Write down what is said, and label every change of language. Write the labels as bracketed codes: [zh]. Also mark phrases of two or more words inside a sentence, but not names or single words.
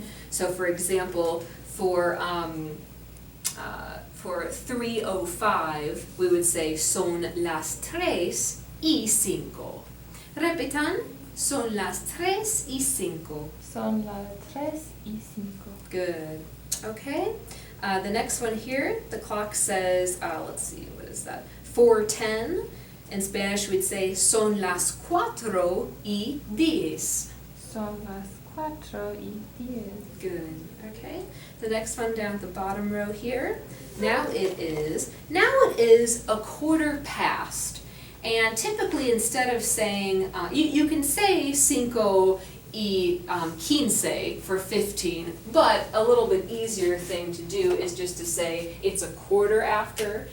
[en] So for example, for 3:05, we would say [es] son las 3:05. Repitan, son las 3:05. Son las 3:05. [en] Good. Okay. The next one here, the clock says, let's see, what is that? 4:10. In Spanish, we'd say [es] son las 4:10. Son las 4:10. [en] Good. Okay. The next one down at the bottom row here. Now it is a quarter past. And typically, instead of saying, you can say 5:15 for 15, but a little bit easier thing to do is just to say it's a quarter after.